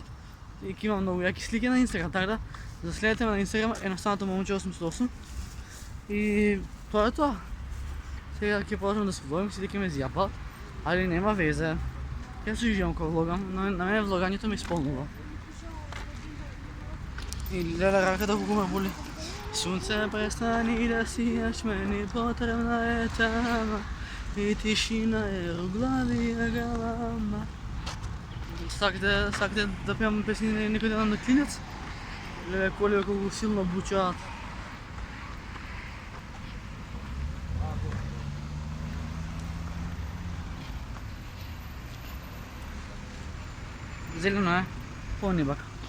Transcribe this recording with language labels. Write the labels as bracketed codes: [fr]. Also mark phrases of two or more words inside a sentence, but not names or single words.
[mk] И ќе имам многу јаки слики на Инстаграм, така да заследете ме на Инстаграм едноставното момче 808. И тоа е тоа. Сега ќе продолжам да се влогам, сите ќе ме зјапат, али нема везе. Јас се уживам кога влогам, но на мене влогањето ме исполнува. И леле раката колку ме боли. [sr] Sunce prestani da sijaš, meni potrebna je tama i tišina jer u glavi je galama. [mk] Сакате да пеам песни некој ден на клинец? Леле колио колку силно бучаат. Зелено е, по-небак.